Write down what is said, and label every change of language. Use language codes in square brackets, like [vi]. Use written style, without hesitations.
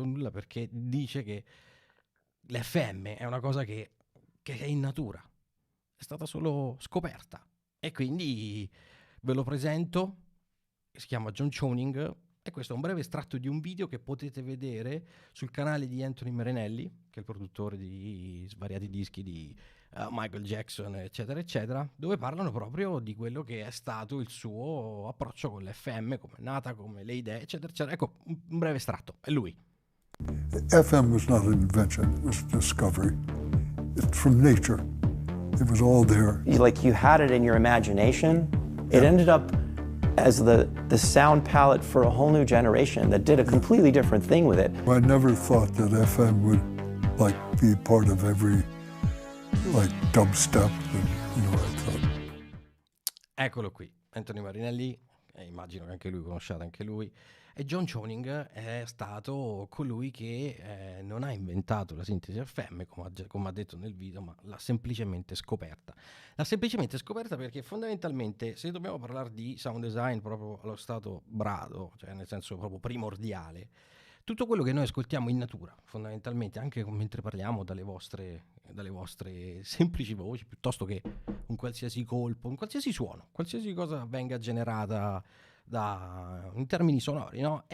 [it] perché dice che l'FM è una cosa che è in natura, è stata solo scoperta e quindi ve lo presento, si chiama John Choning e questo è un breve estratto di un video che potete vedere sul canale di Anthony Marinelli, che è il produttore di svariati dischi di Michael Jackson, eccetera, eccetera, dove parlano proprio di quello che è stato il suo approccio con l'FM, come è nata, come le idee, eccetera, eccetera. Ecco, un breve estratto, è lui. [en] FM was not an invention, it was a discovery. It's from nature. It was all there. Like you had it in your imagination. It ended up as the sound palette for a whole new generation that did a completely different thing with it. I never thought that FM would like be part of every like dubstep and I thought. [it] Eccolo qui, Anthony Marinelli, immagino che anche lui conosciate anche lui. E John Choning è stato colui che non ha inventato la sintesi FM, come ha detto nel video, ma l'ha semplicemente scoperta. L'ha semplicemente scoperta perché fondamentalmente, se dobbiamo parlare di sound design proprio allo stato brado, cioè nel senso proprio primordiale, tutto quello che noi ascoltiamo in natura, fondamentalmente, anche mentre parliamo dalle vostre semplici voci, piuttosto che un qualsiasi colpo, un qualsiasi suono, qualsiasi cosa venga generata in termini sonori, no?